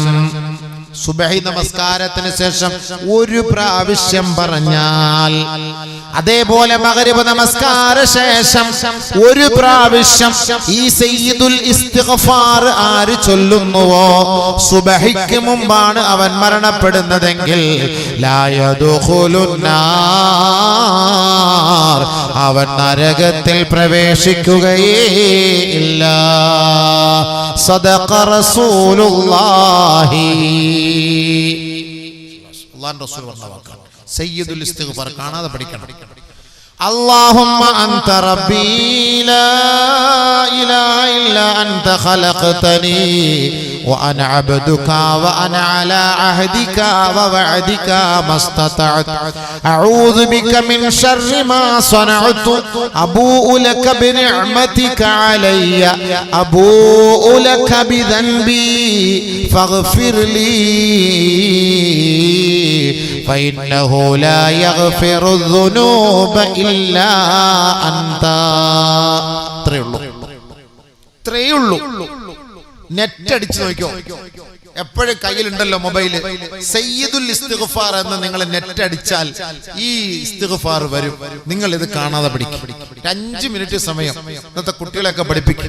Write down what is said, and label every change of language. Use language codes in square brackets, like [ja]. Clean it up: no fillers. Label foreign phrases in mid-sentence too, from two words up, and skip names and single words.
[ml] സുബ്ഹി നമസ്കാരത്തിന് ശേഷം 1 പ്രാവശ്യം പറഞ്ഞാൽ, അതേപോലെ മഗ്രിബ് നമസ്കാര ശേഷം 1 പ്രാവശ്യം ഈ സയ്യിദുൽ ഇസ്തിഗ്ഫാർ ആര് ചൊല്ലുന്നുവോ, സുബ്ഹിക്ക് മുമ്പാണ് അവൻ മരണപ്പെടുന്നതെങ്കിൽ [ar] لا يدخل النار, [ml] അവൻ നരകത്തിൽ പ്രവേശിക്കുകയേ ഇല്ല. [ar] صدق رسول الله. [ml] അല്ലാഹുവിന്റെ റസൂൽ പറഞ്ഞ വാക്കാണ്. സയ്യിദുൽ ഇസ്തിഗ്ഫാർ കാണാതെ പഠിക്കണം. [ar] اللهم أنت ربي لا إله إلا أنت خلقتني وأنا عبدك وأنا على عهدك ووعدك ما استطعت أعوذ بك من شر ما صنعت أبوء لك بنعمتك علي أبوء لك بذنبي فاغفر لي فإنه لا يغفر الذنوب إلا أنت. [ml] ഇത്രയേ ഉള്ളൂ. നെറ്റ് അടിച്ചു നോക്കിയോ, എപ്പോഴും കയ്യിലുണ്ടല്ലോ മൊബൈല്. സയ്യിദുൽ ഇസ്തിഗ്ഫാർ എന്ന് നിങ്ങൾ നെറ്റ് അടിച്ചാൽ ഈ ഇസ്തിഗ്ഫാർ വരും. നിങ്ങൾ ഇത് കാണാതെ പഠിക്കും. 5 മിനിറ്റ് സമയം ഇന്നത്തെ കുട്ടികളെയൊക്കെ പഠിപ്പിക്കും.